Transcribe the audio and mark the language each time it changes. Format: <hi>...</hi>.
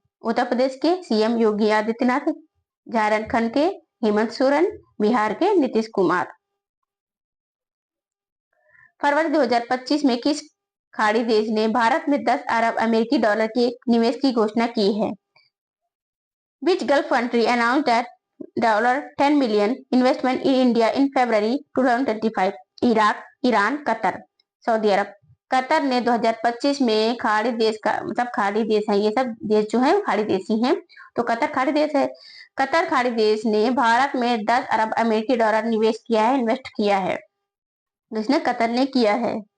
<hi>उत्तर प्रदेश के सीएम योगी आदित्यनाथ। झारखंड के हेमंत सोरेन। बिहार के नीतीश कुमार। फरवरी 2025 में किस खाड़ी देश ने भारत में 10 अरब अमेरिकी डॉलर के निवेश की घोषणा की है?</hi> <en>Which Gulf country announced that $10 million investment in India in February 2025?</en> <hi>Iraq, Iran, Qatar, Saudi Arab. Qatar ने 2025 में खाड़ी देश का मतलब खाड़ी देश है, ये सब देश जो है खाड़ी देशी हैं, तो कतर खाड़ी देश है। कतर खाड़ी देश ने भारत में 10 अरब अमेरिकी डॉलर निवेश किया है, इन्वेस्ट किया है, जिसने कतर ने किया है।</hi>